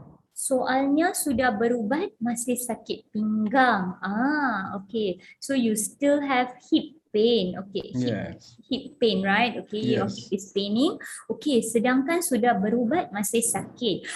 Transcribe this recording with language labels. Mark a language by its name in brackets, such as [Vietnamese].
[Malay] Soalnya sudah berubat masih sakit pinggang. Okay. [English] So you still have hip pain. Okay. Hip pain, right? Okay. Your hip is paining. Okay. [Malay] Sedangkan sudah berubat masih sakit.